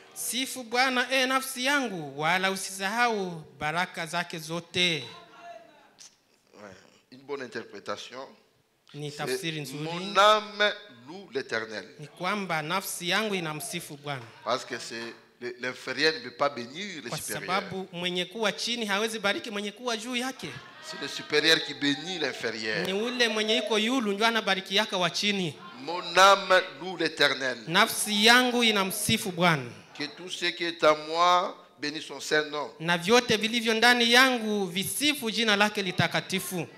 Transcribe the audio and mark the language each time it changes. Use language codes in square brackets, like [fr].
[sw] Sifu Bwana nafsi yangu, wala usisahau baraka zake zote. [fr] Ouais, une bonne interprétation. [sw] Ni tafsiri nzuri. [fr] Mon âme loue l'Éternel. [sw] Ni kwamba nafsi yangu inamsifu Bwana. [fr] Parce que c'est l'inférieur ne peut pas bénir le [sw] Kwa [fr] supérieur. [sw] sababu mwenye kuwa chini hawezi bariki mwenye kuwa juu yake. [fr] C'est le supérieur qui bénit l'inférieur. [sw] Ni ule mwenye iko yulu ndio anabariki yaka wa chini. [fr] Mon âme loue l'Éternel. [sw] Nafsi yangu inamsifu Bwana. [fr] Que tout ce qui est en moi bénisse son Saint-Nom. [sw] Na vyote vilivyo ndani yangu visifu jina lake litakatifu.